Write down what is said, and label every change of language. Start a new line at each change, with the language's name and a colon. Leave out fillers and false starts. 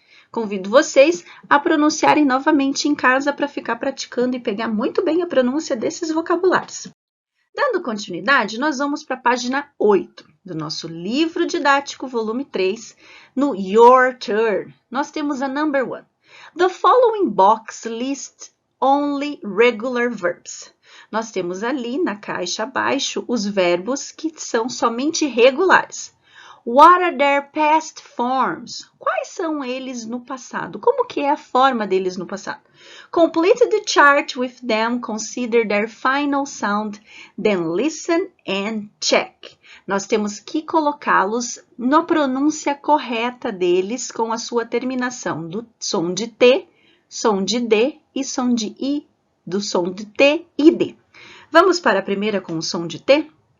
Portuguese: Convido vocês a pronunciarem novamente em casa para ficar praticando e pegar muito bem a pronúncia desses vocabulários. Dando continuidade, nós vamos para a página 8 do nosso livro didático, volume 3, no Your Turn. Nós temos a
English: number 1. The following box lists only regular verbs.
Portuguese: Nós temos ali na caixa abaixo os verbos que são somente regulares.
English: What are their past forms?
Portuguese: Quais são eles no passado? Como que é a forma deles no passado?
English: Complete the chart with them, consider their final sound, then listen and check.
Portuguese: Nós temos que colocá-los na pronúncia correta deles com a sua terminação do som de T, som de D e som de I, do som de T e D. Vamos para a primeira com o som de T?